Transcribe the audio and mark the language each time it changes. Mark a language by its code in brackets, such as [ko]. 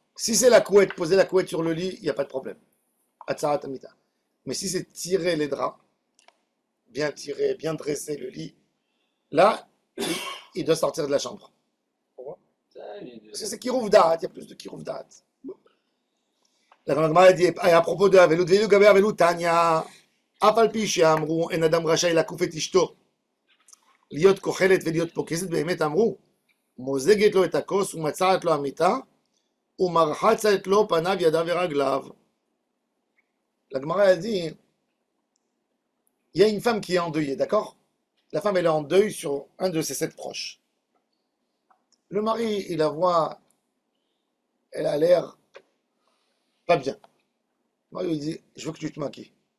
[fr] Si c'est la couette, poser la couette sur le lit, il n'y a pas de problème. Atzarat amita. Mais si c'est tirer les draps, bien tirer, bien dresser le lit, là, il doit sortir de la chambre. Parce que c'est kirouf da'at, il y a plus de kirouf da'at. La Gemara dit, à propos de Avelut, Veilou Gabé Avelut, Tanya. [he] אף על פי שאמרו אין אדם רשאי לקוף את אשתו להיות כוחלת ולהיות פוקסת, באמת אמרו מוזגת לו את הכוס ומצעת לו המיטה ומרחצת לו פניו ידיו ורגליו. [fr] La Gemara a dit, il y a une femme qui est endeuillée, d'accord? La femme elle est en deuil sur un de ses 7 proches. Le mari il la voit, elle a l'air pas bien. Le mari lui dit, je veux que tu te maquilles.